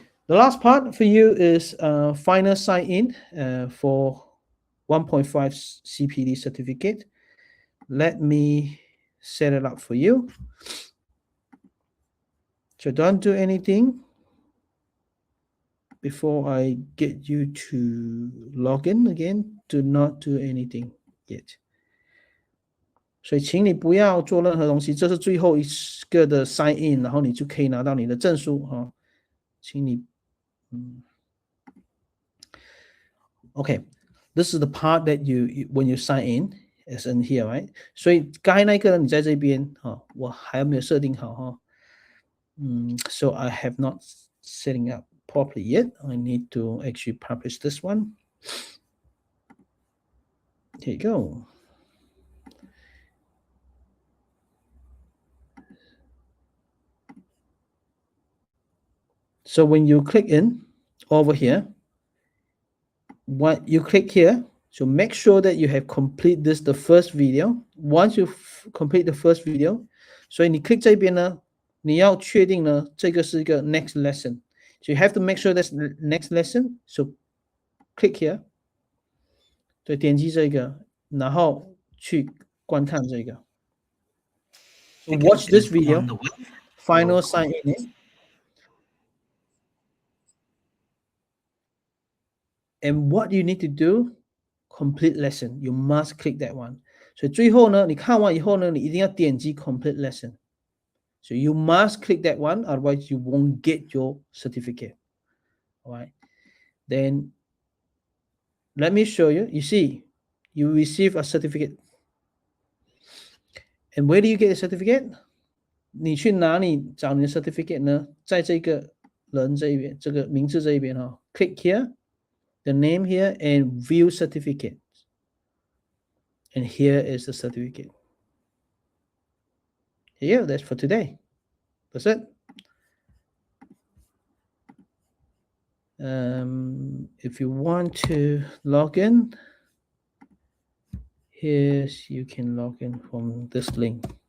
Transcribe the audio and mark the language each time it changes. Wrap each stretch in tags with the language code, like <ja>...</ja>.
<en>The last part for you is final sign-in for 1.5 CPD certificate. Let me set it up for you. So don't do anything before I get you to log in again. Do not do anything yet.</en> <zh>所以请你不要做任何东西，这是最后一个的 sign in， 然后你就可以拿到你的证书哈。请你</zh> <en>Okay, this is the part that you when you sign in is in here, right?</en> <zh>所以刚才那个你在这边哈，我还没有设定好哈。</zh> <en>So I have not setting up properly yet. I need to actually publish this one. Here you go. So when you click in over here, what you click here, so make sure that you have complete this the first video. Once you complete the first video,</en> <zh>所以你 click 这边呢，你要确定呢，这个是一个 next lesson.</zh> <en>So you have to make sure that's next lesson. So click here.</en> <zh>对，点击这个，然后去观看这个。</zh> <en>So watch this video. Final sign in. And what you need to do, complete lesson. You must click that one.</en> <zh>所以最后呢，你看完以后呢，你一定要点击 complete lesson.</zh> <en>So you must click that one, otherwise you won't get your certificate. All right. Then let me show you. You see, you receive a certificate. And where do you get the certificate?</en> <zh>你去哪里找你的 certificate 呢？在这个人这一边，这个名字这一边哈。</zh> <en>Click here. The name here and view certificate. And here is the certificate. Here, that's for today. That's it. If you want to log in, you can log in from this link.</en>